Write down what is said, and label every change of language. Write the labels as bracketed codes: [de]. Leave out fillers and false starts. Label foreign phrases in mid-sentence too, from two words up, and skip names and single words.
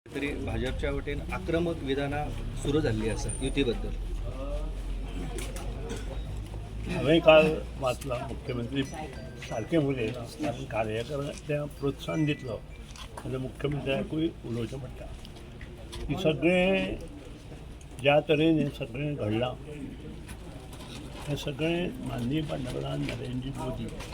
[mr] तरी भाजपच्या वतीने आक्रमक विधानं सुरू झाली असं युतीबद्दल. [kok] हांवें काल वाचला मुख्यमंत्री सारके उलयले कारण कार्यकर्त्यांक प्रोत्साहन दितलो जाल्यार मुख्यमंत्र्याकूय उलोवचें पडटा की सगळें ज्या तरेन हें सगळें घडलां हें सगळें माननीय पंतप्रधान नरेंद्र मोदी,